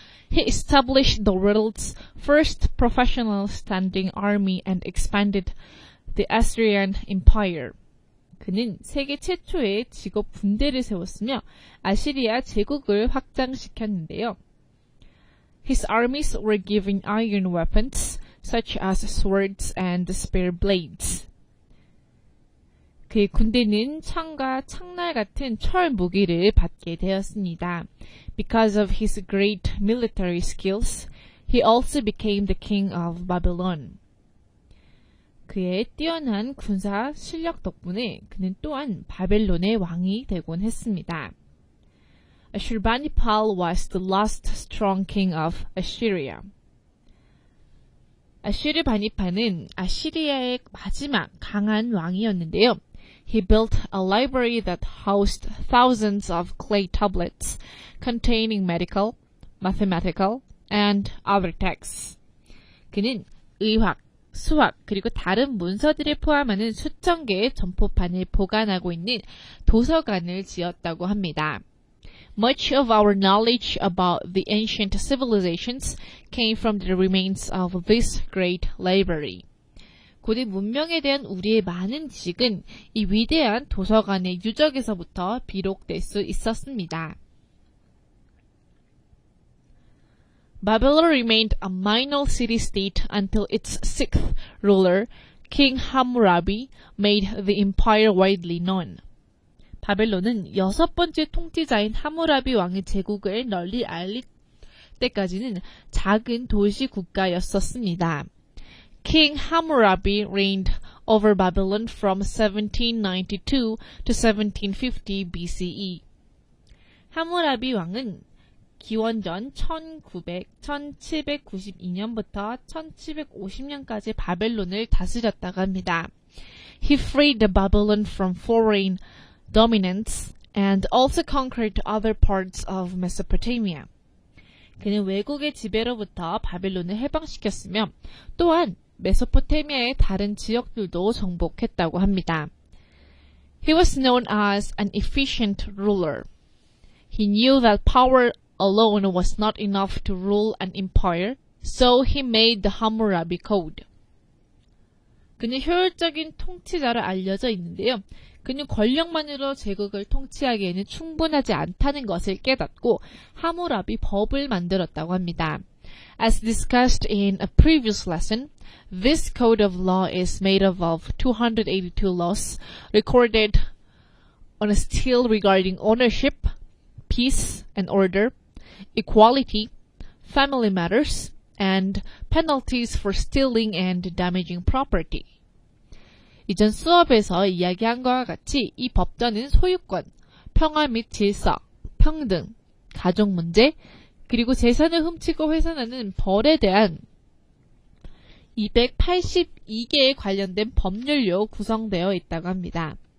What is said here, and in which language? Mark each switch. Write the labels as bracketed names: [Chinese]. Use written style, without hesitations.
[English] He established the world's first professional standing army and expanded the Assyrian Empire. [Korean] 그는 세계 최초의 직업 군대를 세웠으며 아시리아 제국을 확장시켰는데요. [English] His armies were given iron weapons such as swords and spear blades. [Korean] 그의 군대는 창과 창날 같은 철 무기를 받게 되었습니다. [English] Because of his great military skills, he also became the king of Babylon. [Korean] 그의 뛰어난 군사 실력 덕분에 그는 또한 바벨론의 왕이 되곤 했습니다. [English] Ashurbanipal was the last strong king of Assyria. [Korean] 아슈르바니파는 아시리아의 마지막 강한 왕이었는데요. [English] He built a library that housed thousands of clay tablets containing medical, mathematical, and other texts. [Korean] 그는 의학, 수학, 그리고 다른 문서들을 포함하는 수천 개의 점포판을 보관하고 있는 도서관을 지었다고 합니다. [English] Much of our knowledge about the ancient civilizations came from the remains of this great library. [Korean] 고대 문명에 대한 우리의 많은 지식은 이 위대한 도서관의 유적에서부터 비록될 수 있었습니다. [English] Babylon remained a minor city-state until its sixth ruler, King Hammurabi, made the empire widely known. [Korean] 바벨론은 여섯 번째 통치자인 하무라비 왕의 제국을 널리 알릴 때까지는 작은 도시 국가였었습니다. [English] King Hammurabi reigned over Babylon from 1792 to 1750 BCE. [Korean] 하무라비 왕은 기원전 1792년부터 1750년까지 바벨론을 다스렸다고 합니다. [English] He freed Babylon from foreign dominance and also conquered other parts of Mesopotamia. [Korean] 그는 외국의 지배로부터 바벨론을 해방시켰으며 또한 메소포타미아의 다른 지역들도 정복했다고 합니다. [English] He was known as an efficient ruler. He knew that power alone was not enough to rule an empire, so he made the Hammurabi Code. [Korean] 그는 효율적인 통치자로 알려져 있는데요. 그는 권력만으로 제국을 통치하기에는 충분하지 않다는 것을 깨닫고 하무라비 법을 만들었다고 합니다. [English] As discussed in a previous lesson, this code of law is made up of 282 laws recorded on a stele regarding ownership, peace and order, equality, family matters, and penalties for stealing and damaging property. [Korean] 이전 수업에서 이야기한 것과 같이 이 법전은 소유권, 평화 및 질서, 평등, 가족 문제, 그리고 재산을 훔치고 훼손하는 벌에 대한 282개에 관련된 법률로 구성되어 있다고 합니다.